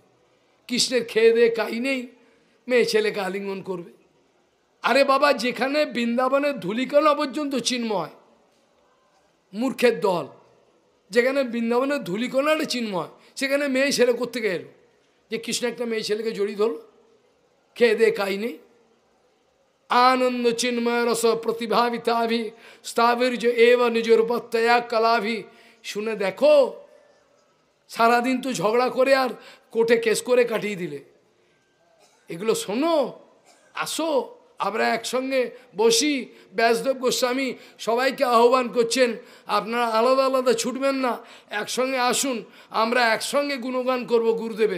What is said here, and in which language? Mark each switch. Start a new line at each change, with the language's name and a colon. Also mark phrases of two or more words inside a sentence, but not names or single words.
Bangla: কৃষ্ণের খেয়ে দেয়ে কাই নেই, মেয়ে ছেলেকে আলিঙ্গন করবে। আরে বাবা, যেখানে বৃন্দাবনের ধূলিকণা পর্যন্ত চিন্ময়, মূর্খের দল, যেখানে বৃন্দাবনের ধূলিকণাটা চিন্ময়, সেখানে মেয়ে ছেলে কোত্থেকে এলো? যে কৃষ্ণ একটা মেয়ে ছেলেকে জড়িয়ে ধরল, খেয়ে দেয়ে কাই নেই।
Sanskrit: आनंद चिन्मय रस प्रतिभाविताभि स्थाविर्ज एव निज रूपत्तया कलाभि।
Bangla: শুনে দেখো, সারাদিন তো ঝগড়া করে আর কোর্টে কেস করে কাটিয়ে দিলে, এগুলো শোনো, আসো আমরা একসঙ্গে বসি। ব্যাসদেব গোস্বামী সবাইকে আহ্বান করছেন, আপনারা আলাদা আলাদা ছুটবেন না, একসঙ্গে আসুন, আমরা একসঙ্গে গুণগান করব গুরুদেবের।